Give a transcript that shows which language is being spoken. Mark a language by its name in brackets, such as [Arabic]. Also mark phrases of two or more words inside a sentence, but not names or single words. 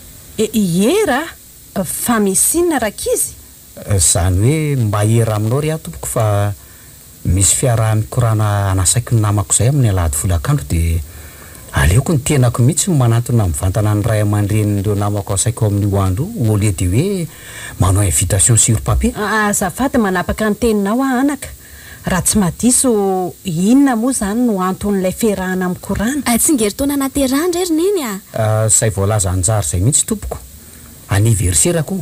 [Malagasy] Era? Fa misy inona rakizy? Zany hoe mba era aminao ry tompoko fa misy fiara mikorana anasaiko ny namako zay amin'ny alahady folakandro dia aleoko ny tenako mihitsy manantona mivantana ny ray aman-dren'ireo namako asaiko amin'ny andro [French] au lieu de [Malagasy] hoe manao [French] invitation sur papier. [Malagasy] Azafady manapaka ny teninao anaka. Raha tsy madiso inona moa zany no anton'ilay fiarahana amin'ny korana? Tsingeritaona naterahana rery neny a. Zay voalaza anjara zay mihitsy tompoko. Aniverserako.